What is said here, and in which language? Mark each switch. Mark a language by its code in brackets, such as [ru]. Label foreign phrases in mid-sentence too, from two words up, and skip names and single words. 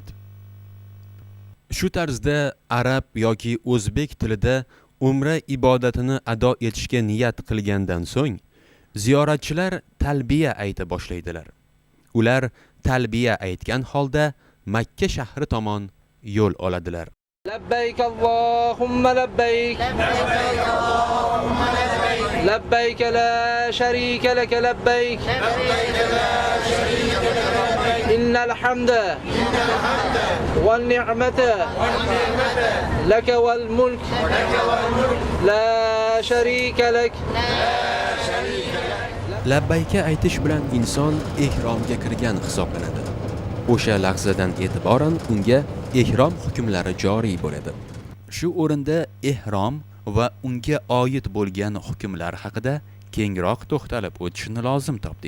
[uz] Shu tarzda arab yoki o'zbek tilida umra ibodatini ado etishga niyat qilgandan so'ng ziyoratchilar talbiya ayta boshlaydilar. Ular talbiya aytgan holda Makka shahri tomon yo'l oladilar. [ar] لبيك اللهم لبيك لبيك لا شريك لك لبيك إن الحمد والنعمة لك والملك لا شريك لك. [uz] Labbayka aytish bilan inson ihromga kirgan hisoblanadi. O'sha lahzadan e'tiboran unga ihrom hukmlari joriy bo'ladi. Shu o'rinda ihrom va unga oid bo'lgan hukmlar haqida kengroq to'xtalib o'tishni lozim topdik.